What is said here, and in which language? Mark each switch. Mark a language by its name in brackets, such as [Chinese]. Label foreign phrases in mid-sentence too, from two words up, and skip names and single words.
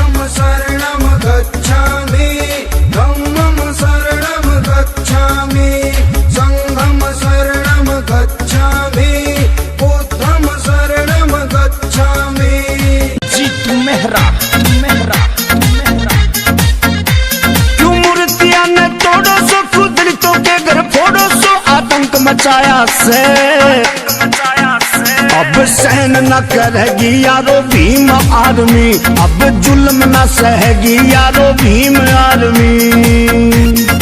[Pali] शरणं गच्छामि धम्मं शरणं गच्छामि संघं शरणं गच्छामि बुद्धं शरणं गच्छामि। [Hindi] जीतू मेहरा क्यों मूर्तियां ने तोड़ो सो, क्यों दलितों के घर फोड़ो सो, आतंक मचाया से अब सहन न करेगी यारो भीम आर्मी, अब जुल्म न सहेगी यारो भीम आर्मी।